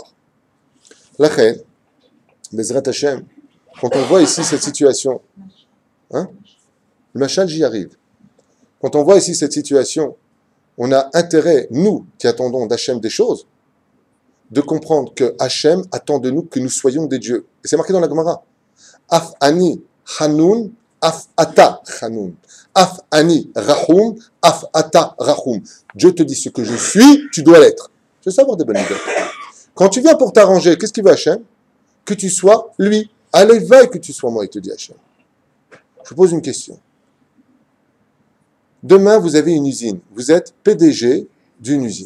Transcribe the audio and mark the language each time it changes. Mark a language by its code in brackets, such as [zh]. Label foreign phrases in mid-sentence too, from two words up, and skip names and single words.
[fr] La reine, [he] בעזרת השם, [fr] quand on voit ici cette situation, hein, le machal, j'y arrive. Quand on voit ici cette situation, on a intérêt, nous qui attendons d'Hachem des choses, de comprendre que Hachem attend de nous que nous soyons des dieux. Et c'est marqué dans la Gemara. [he] אף אני חנון, אף אתה חנון. אף אני רחום, אף אתה רחום. [fr] Dieu te dit ce que je suis, tu dois l'être. Je veux savoir des bonnes idées. Quand tu viens pour t'arranger, qu'est-ce qu'il veut Hachem? Que tu sois lui. Allez, veille que tu sois moi, il te dit Hachem. Je vous pose une question. Demain, vous avez une usine. Vous êtes PDG d'une usine.